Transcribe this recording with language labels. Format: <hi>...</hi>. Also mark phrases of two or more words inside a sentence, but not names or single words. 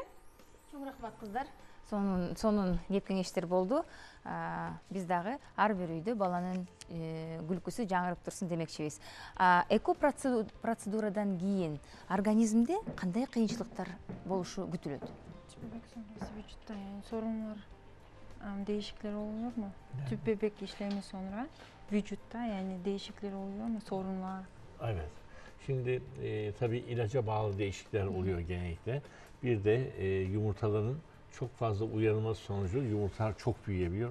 <ky>Чоң рахмат кыздар. Сонун кеп кеңештер болду. Биз дагы ар бир үйдө баланын күлкүсү жаңырып турсун демекчибиз. Эко процедурадан кийин организмде кандай кыйынчылыктар болушу күтүлөт?</ky> <tr>Вücutta yani sorunlar, değişiklikler oluyor mu? Tüp bebek işlemi sonra vücutta yani değişiklikler oluyor mu? Sorunlar. Evet. Şimdi tabii ilaca bağlı değişiklikler oluyor genellikle. Bir de yumurtaların çok fazla uyarılması sonucu yumurtalar çok büyüyebiliyor.</tr>